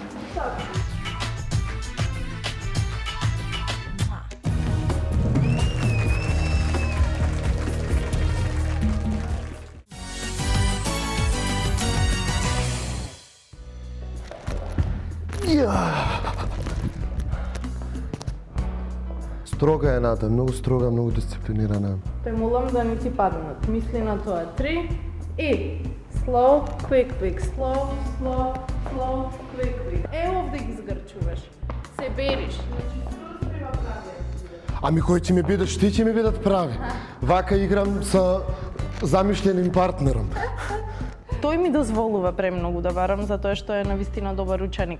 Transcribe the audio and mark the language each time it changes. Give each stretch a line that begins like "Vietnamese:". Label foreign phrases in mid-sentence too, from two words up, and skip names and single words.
Macedonian: Строга е Ната, многу строга, многу дисциплинирана. Те молам да не ти паднат. Мисли на тоа. 3 и
English: slow, quick, slow, quick.
Macedonian: Овде ги згрчуваш. Се бериш. Значи, скоро треба правилно. Ами кој ќе ми бидеш? Ти ќе ми бидат прави. Вака играм со замишленим партнером. Тој ми дозволува премногу да барам, затоа што е навистина добар ученик.